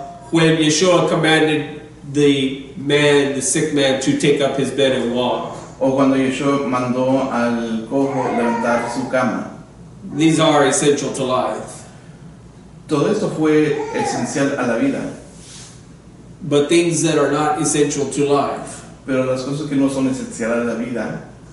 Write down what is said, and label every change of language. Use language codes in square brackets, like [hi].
[en] When Yeshua commanded the sick man, to take up his bed and walk. [es] O cuando Yeshua mandó al cojo levantar su cama. [en] These are essential to life. [es] Todo esto fue esencial a la vida. [en] But things that are not essential to life, [es] Pero las cosas que no son esenciales a la vida,